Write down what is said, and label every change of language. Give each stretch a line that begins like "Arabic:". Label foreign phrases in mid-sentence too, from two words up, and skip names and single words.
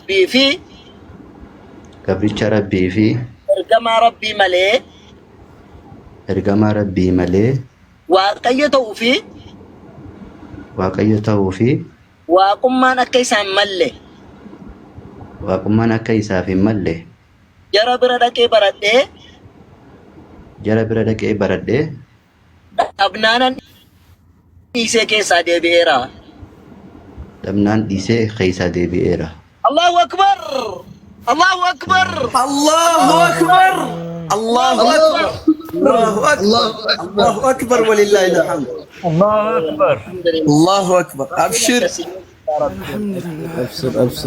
Oromo: rabbii fi ergamaa rabbii malee waaqayyo ta'uu fi waaqummaan akka isaaf hin malle jara bira dhaqee baradhee dhabnaanan dhiisee keessaa deebi'eera.
Arabic: الله أكبر. الله أكبر الله أكبر الله أكبر الله أكبر الله أكبر ولله الحمد. الله أكبر. الله أكبر. أبشر. أبشر أبشر